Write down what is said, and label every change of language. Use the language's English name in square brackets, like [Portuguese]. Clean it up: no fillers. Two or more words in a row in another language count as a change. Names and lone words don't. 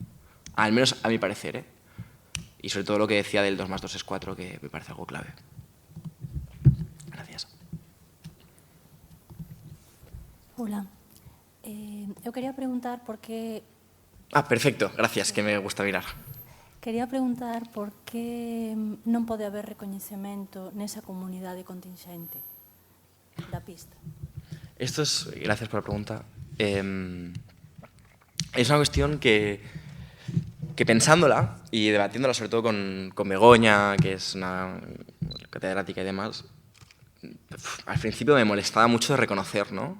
[Spanish] Al menos a mi parecer, ¿eh? Y sobre todo lo que decía del 2 más 2 es 4, que me parece algo clave. Gracias. Hola. [Galician] Eu quería preguntar por que... [Spanish] Perfecto, gracias, que me gusta mirar. [Galician] Quería preguntar por que non pode haber recoñecemento nesa comunidade contingente da pista. [Spanish] Gracias por la pregunta. Es una cuestión que pensándola y debatiéndola sobre todo con Begoña, que es una catedrática y demás, al principio me molestaba mucho de reconocer, ¿no?